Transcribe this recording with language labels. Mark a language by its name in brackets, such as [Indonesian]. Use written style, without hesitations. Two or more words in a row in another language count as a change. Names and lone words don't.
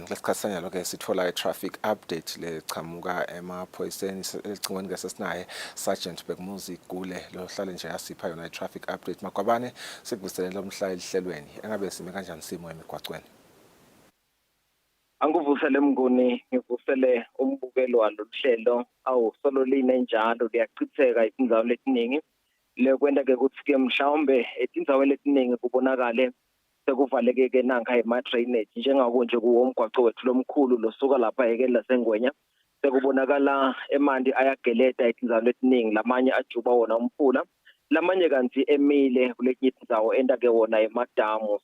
[Swati] Let's kasanya loke sithola [English] traffic update [Swati] le chamuka emaphoyiseni elicingweni ngesesinaye Sergeant Bekmuzi Gule lo hlale nje yasipha yona [English] traffic update. [Swati] Magwabane sikuvuselela umhla elihlelweni. Engabe sime kanjani simo emigwaqweni? Anguvusele Mnguni, ngivusele umbukelo walohlelo awu solo line njalo liyachitheka indzawo letiningi lekwenta ke ukuthi ke mhlawumbe etindzawo letiningi kubonakale sekuvaleke nanka ema-drainage njengako nje kuwo umgwaqo wethu lomkhulu losuka lapha ekele lasengwenya sekubonakala emanti ayageleta etindzawo letiningi, lamanye ajuba wona umfula, lamanye kanti emile kuletinye indzawo enda ke wona emadamu.